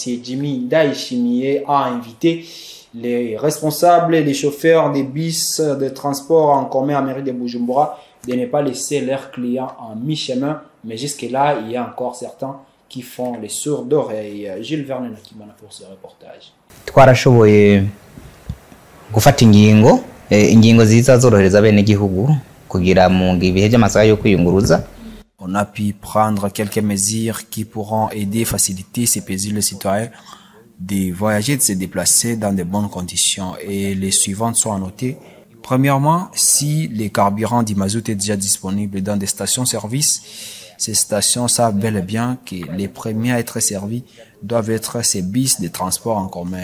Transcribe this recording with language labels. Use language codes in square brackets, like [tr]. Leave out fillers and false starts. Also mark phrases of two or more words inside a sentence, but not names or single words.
[fr] Jimmy Ndaïchimie, a invité les responsables et les chauffeurs des bus de transport en commun en mairie de Bujumbura de ne pas laisser leurs clients en mi-chemin. Mais jusque-là, il y a encore certains qui font les sourds d'oreilles. Gilles Vernet Nakimana pour ce reportage. [rn] Twarashoboye gufata ingingo ziza zorohereza bene gihugu kugira mu bihe by'amasaha yo kwiyunguruza. [fr] On a pu prendre quelques mesures qui pourront aider, faciliter ces paisibles citoyens de voyager, de se déplacer dans de bonnes conditions. Et les suivantes sont annotées. Premièrement, si le carburant du mazout est déjà disponible dans des stations-service, ces stations savent bel et bien que les premiers à être servis doivent être ces bus de transport en commun.